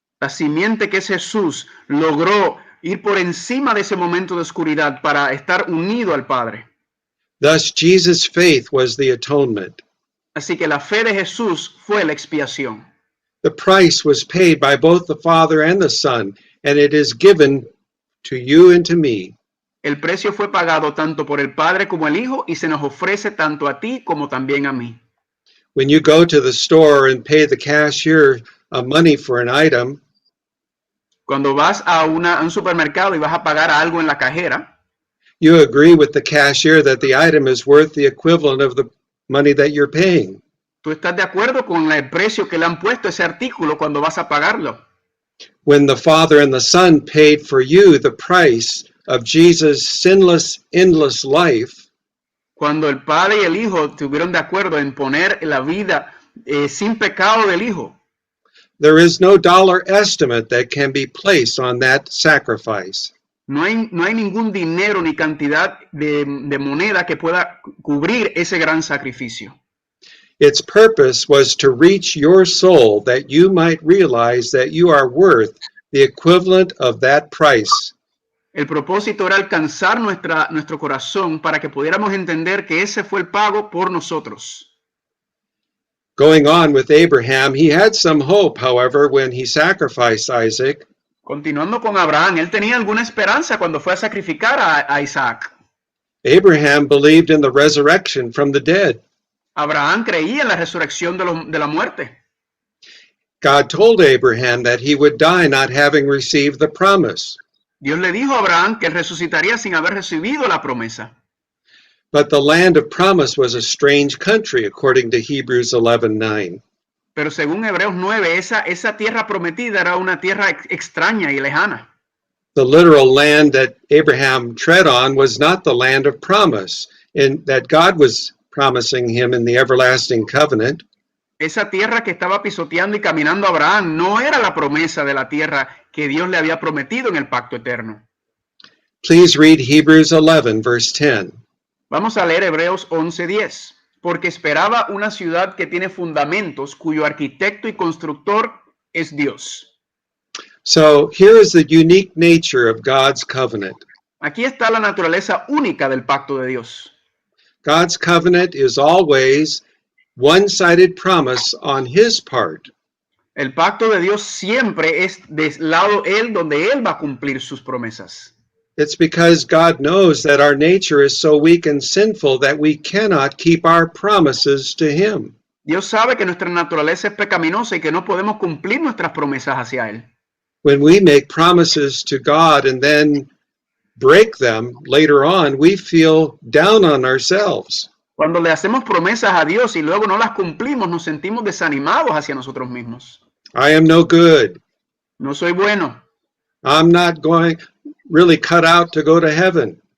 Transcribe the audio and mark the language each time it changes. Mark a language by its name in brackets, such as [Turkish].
[Spanish] La simiente que es Jesús logró ir por encima de ese momento de oscuridad para estar unido al Padre. [English] Thus, Jesus' faith was the atonement. [Spanish] Así que la fe de Jesús fue la expiación. [English] The price was paid by both the Father and the Son, and it is given to you and to me. [Spanish] El precio fue pagado tanto por el Padre como el Hijo y se nos ofrece tanto a ti como también a mí. [English] When you go to the store and pay the cashier money for an item, [Spanish] cuando vas a un supermercado y vas a pagar algo en la cajera, [English] you agree with the cashier that the item is worth the equivalent of the money that you're paying. [Spanish] Tú estás de acuerdo con el precio que le han puesto a ese artículo cuando vas a pagarlo. [English] When the Father and the Son paid for you the price of Jesus' sinless, endless life, [Spanish] cuando el Padre y el Hijo estuvieron de acuerdo en poner la vida sin pecado del Hijo, [English] there is no dollar estimate that can be placed on that sacrifice. [Spanish] No hay ningún dinero ni cantidad de moneda que pueda cubrir ese gran sacrificio. [English] Its purpose was to reach your soul that you might realize that you are worth the equivalent of that price. [Spanish] El propósito era alcanzar nuestro corazón para que pudiéramos entender que ese fue el pago por nosotros. [English] Going on with Abraham, he had some hope, however, when he sacrificed Isaac. [Spanish] Continuando con Abraham, él tenía alguna esperanza cuando fue a sacrificar a Isaac. [English] Abraham believed in the resurrection from the dead. [Spanish] Abraham creía en la resurrección de la muerte. [English] God told Abraham that he would die not having received the promise. [Spanish] Dios le dijo a Abraham que él resucitaría sin haber recibido la promesa. [English] But the land of promise was a strange country, according to Hebrews 11:9. [Spanish] Pero según Hebreos 9, esa tierra prometida era una tierra extraña y lejana. [English] The literal land that Abraham tread on was not the land of promise, in that God was promising him in the everlasting covenant. [Spanish] Esa tierra que estaba pisoteando y caminando Abraham no era la promesa de la tierra que Dios le había prometido en el pacto eterno. [English] Please read Hebrews 11, verse 10. [Spanish] Vamos a leer Hebreos 11:10. Porque esperaba una ciudad que tiene fundamentos, cuyo arquitecto y constructor es Dios. [English] So here is the unique nature of God's covenant. [Spanish] Aquí está la naturaleza única del pacto de Dios. [English] God's covenant is always one-sided promise on his part. [Spanish] El pacto de Dios siempre es del lado él, donde él va a cumplir sus promesas. [English] It's because God knows that our nature is so weak and sinful that we cannot keep our promises to him. [Spanish] Dios sabe que nuestra naturaleza es pecaminosa y que no podemos cumplir nuestras promesas hacia él. [English] When we make promises to God and then break them later on, we feel down on ourselves. [Spanish] Cuando le hacemos promesas a Dios y luego no las cumplimos, nos sentimos desanimados hacia nosotros mismos. [English] I am no good. [Spanish] No soy bueno. [English] I'm not going really cut out to go to heaven.